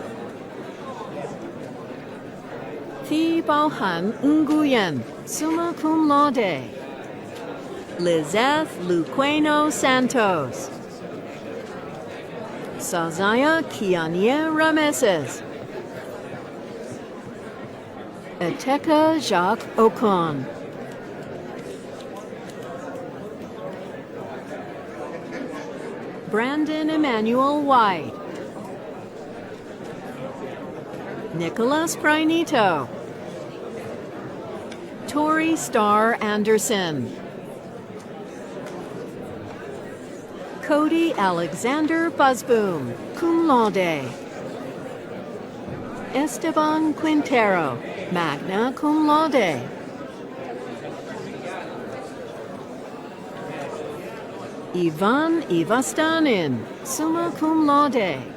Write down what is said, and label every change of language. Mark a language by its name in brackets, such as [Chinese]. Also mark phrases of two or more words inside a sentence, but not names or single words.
[English] Thi Bao Han Nguyen, [Latin] summa cum laude. [English] Lizeth Luqueno Santos. Sazaya Kianye Rameses. Eteka Jacques Ocon. Brandon Emmanuel White. Nicholas Prinito. Tori Starr Anderson. Cody Alexander Buzzboom, [Latin] cum laude. [English] Esteban Quintero, [Latin] magna cum laude. [English] Ivan Ivastanin, [Latin] summa cum laude.